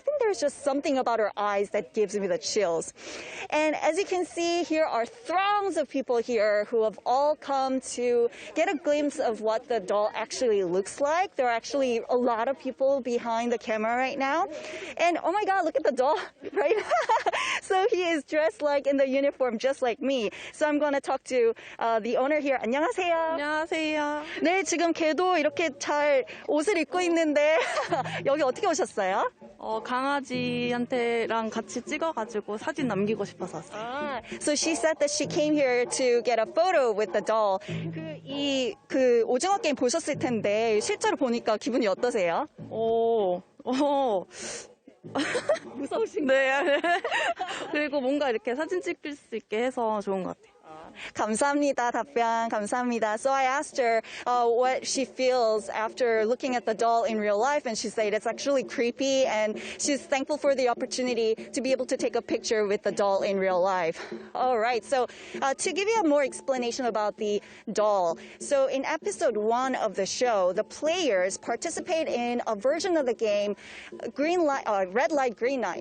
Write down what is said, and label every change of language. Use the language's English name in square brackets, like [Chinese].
[English] I think there's just something about her eyes that gives me the chills. And as you can see, here are throngs of people here who have all come to get a glimpse of what the doll actually looks like. There are actually a lot of people behind the camera right now. And oh my God, look at the doll, right? So he is dressed like in the uniform, just like me. So I'm going to talk to the owner here. [Korean] 안녕하세요. 안녕하세요. 네, 지금 걔도 이렇게 잘 옷을 입고 있는데 여기 어떻게 오셨어요? 강아지한테랑 같이 찍어가지고 사진 남기고 싶어서 왔어요. [English] So she said that she came here to get a photo with the doll. [Korean] 그 오징어 게임 보셨을 텐데 실제로 보니까 기분이 어떠세요? 무서우신가요? 네. 그리고 뭔가 이렇게 사진 찍을 수 있게 해서 좋은 것 같아요. 감사합니다. 답변 감사합니다. [English] So I asked her what she feels after looking at the doll in real life, and she said it's actually creepy, and she's thankful for the opportunity to be able to take a picture with the doll in real life. All right, so to give you a more explanation about the doll, so in episode 1 of the show, the players participate in a version of the game, red light, green light.